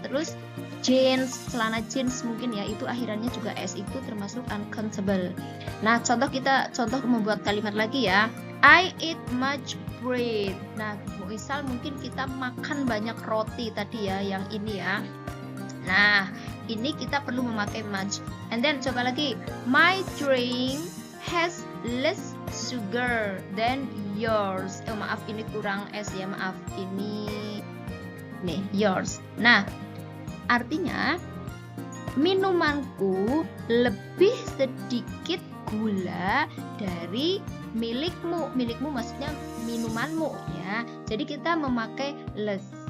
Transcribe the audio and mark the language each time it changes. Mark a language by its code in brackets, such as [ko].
[id] Terus jeans, celana jeans mungkin ya, itu akhirannya juga s, itu termasuk uncountable. Nah, contoh membuat kalimat lagi ya. [en] I eat much bread. [id] Nah, misal mungkin kita makan banyak roti tadi ya, yang ini ya. Nah, ini kita perlu memakai much. [en] And then [id] coba lagi, [en] my drink has less sugar than yours. [id] Maaf ini kurang S ya, maaf ini nih yours. Nah, artinya minumanku lebih sedikit gula dari milikmu. Milikmu maksudnya minumanmu ya. Jadi kita memakai less.